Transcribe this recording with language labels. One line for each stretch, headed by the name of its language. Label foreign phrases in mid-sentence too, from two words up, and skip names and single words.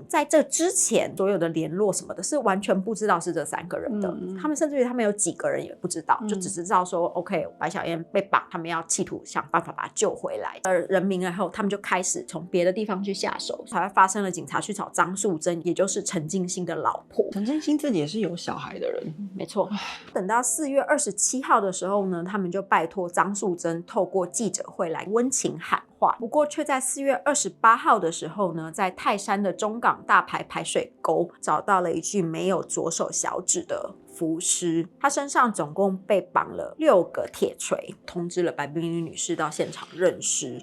Chinese: 在這之前，所有的聯絡什麼的是完全不知道是這3個人的，他們甚至於他們有幾個人也不知道，就只知道說 OK 白小燕被綁，他們要企圖想辦法把他救回來。人民了後，他們就開始從別的地方去下手，才發生了警察去找張素珍，也就是陳進興的老婆。陳進興自己也是有小孩的人，没錯。等到4月27號的时候呢，他們就拜托張素珍透過記者會來溫情喊話，不過卻在4月28號的時候呢，在泰山的中港大排排水溝找到了一具沒有左手小指的浮屍，他身上總共被綁了6個鐵錘，通知了白冰冰女士到現場認屍。